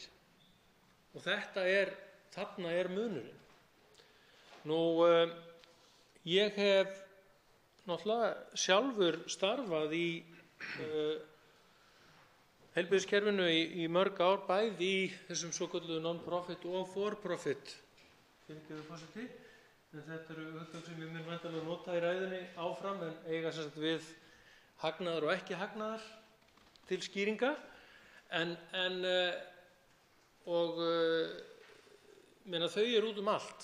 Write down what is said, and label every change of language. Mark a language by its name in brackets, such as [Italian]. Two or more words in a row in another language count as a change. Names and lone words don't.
[Icelandic] Og þarna er munurinn. Ég hef náttúrulega sjálfur starfað í heilbrigðiskerfinu í mörg ár, bæði í þessum svokölluðu non-profit og for-profit. Þetta eru hugtök sem ég mun væntanlega nota í ræðunni áfram en eiga sem sagt við hagnaðar og ekki hagnaðar til skýringa. Þau eru út um allt.